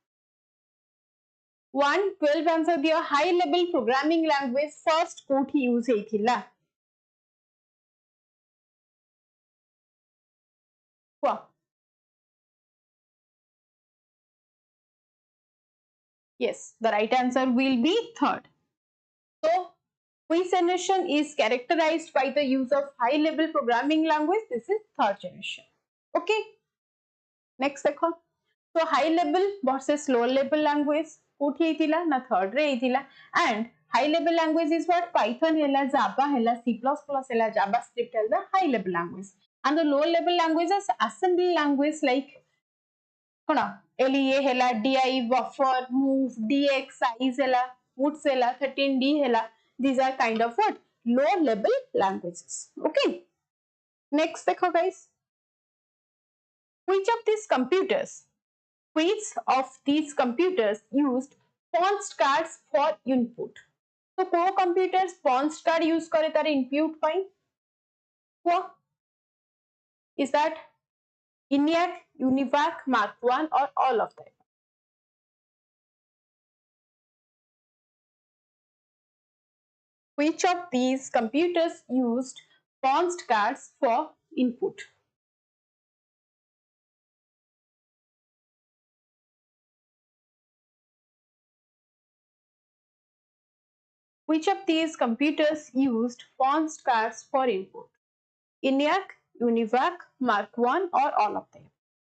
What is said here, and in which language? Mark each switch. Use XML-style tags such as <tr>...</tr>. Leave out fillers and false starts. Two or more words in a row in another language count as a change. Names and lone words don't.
<en>112 answer diyo high level programming language first</en> <or>କେଉଁଠି ୟୁଜ ହୋଇଥିଲା କୁହ</or> <en>yes the right answer will be third so which generation is characterized by the use of high level programming language this is third generation okay next देखो so high level versus low level language</en> <or>କେଉଁଠି ହୋଇଥିଲା ନା</or> <en>third</en> <or>ରେ ହୋଇଥିଲା</or> <en>and high level language is what python hela java hela c++ hela javascript hela high level language and the low level languages assembly language like कोना lea hela di buffer move dx size hela puts hela 13d hela these are kind of what low level languages okay next देखो guys which of these computers used punch cards for input so को computers punch card use</en> <or>କରେ ତାର</or> <en>input पाई what is that ENIAC UNIVAC Mark 1 or all of them which of these computers used punch cards for input which of these computers used punch cards for input ENIAC UNIVAC Mark 1 or all of them</en>